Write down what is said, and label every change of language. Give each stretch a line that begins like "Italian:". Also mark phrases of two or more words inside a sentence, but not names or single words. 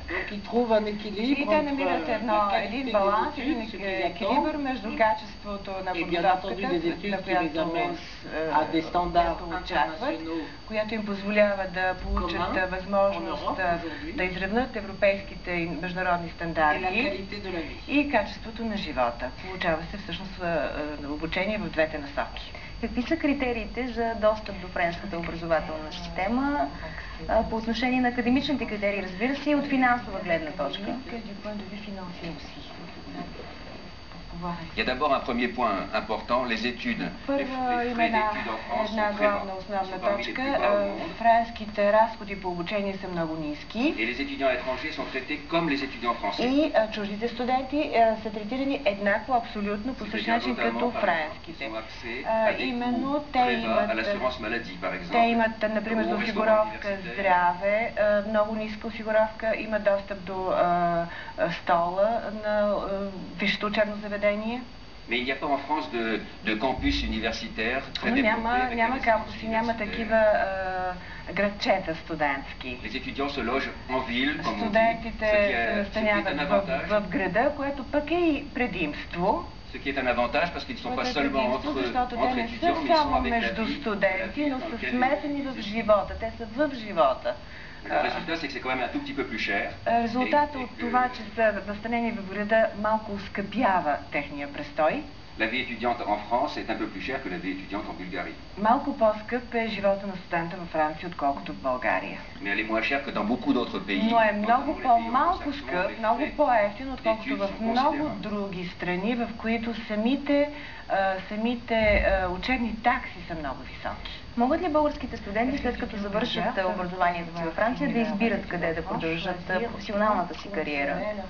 Bulgarian: И те намират един баланс, един екилибър между качеството на подготовката, на която очакват, която им позволява да получат възможност да изравнат европейските и международни стандарти и качеството на живота. Получава се всъщност обучение в двете насоки. Какви са критериите за достъп до френската образователна система по отношение на академичните критерии, разбира се, и от финансова гледна точка?
French: Il y a d'abord un premier point important, les études. Les frais d'études en France sont très bas.
Bulgarian: Френските разходи по обучение са много ниски.
French: Et les étudiants étrangers sont traités comme les étudiants français.
Bulgarian: И чуждите студенти са третирани еднакво, абсолютно, по същия начин като френските. Именно те имат, например, за осигуровка здраве, много ниска осигуровка, имат достъп до стола на висшето учебно заведение.
French: Mais il n'y a pas en France de campus universitaire très développé.
Bulgarian: Няма кампуси, няма такива градчета студентски.
French: Les étudiants se logent en ville, comme on dit.
Bulgarian: Студентите се настаняват в града, което пък е и предимство.
French: Ce qui est un avantage parce qu'ils ne sont pas seulement entre étudiants, mais ils sont avec
Bulgarian: между студенти, но са смесени в живота. Те са в живота.
French: Le résultat, c'est que c'est quand même un tout petit peu plus cher.
Bulgarian: Резултатът от това, че са настанени в града, малко оскъпява техния престой.
French: La vie étudiante en France est un peu plus chère que la vie étudiante en Bulgarie.
Bulgarian: Малко по-скъп е живота на студента във Франция, отколкото в България.
French: Mais elle est moins chère que dans beaucoup d'autres pays.
Bulgarian: Но е много по-малко скъп, много по-евтин, отколкото в много други страни, в които самите учебни такси са много високи. Могат ли българските студенти, след като завършат образованието си във Франция, да избират къде да продължат професионалната си кариера?